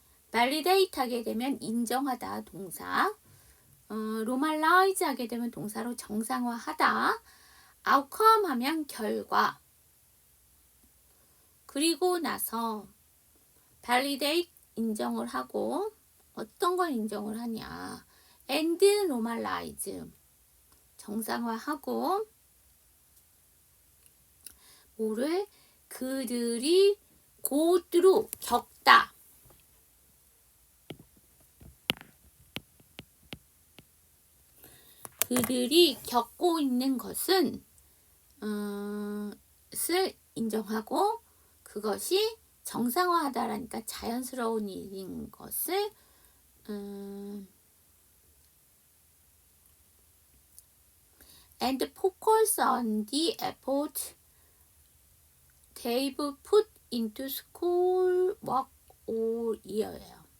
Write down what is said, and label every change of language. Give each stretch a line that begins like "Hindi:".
Korean: validate 하게 되면 인정하다 동사. normalize 하게 되면 동사로 정상화하다. outcome 하면 결과. 그리고 나서 validate 인정을 하고 어떤 걸 인정을 하냐. and normalize 정상화하고 뭐를 그들이 go through 겪다. 그들이 겪고 있는 것은 을 인정하고 그것이 정상화하다라니까 자연스러운 일인 것을
English: and focus on the effort they've put into school work all year
Korean: 예요.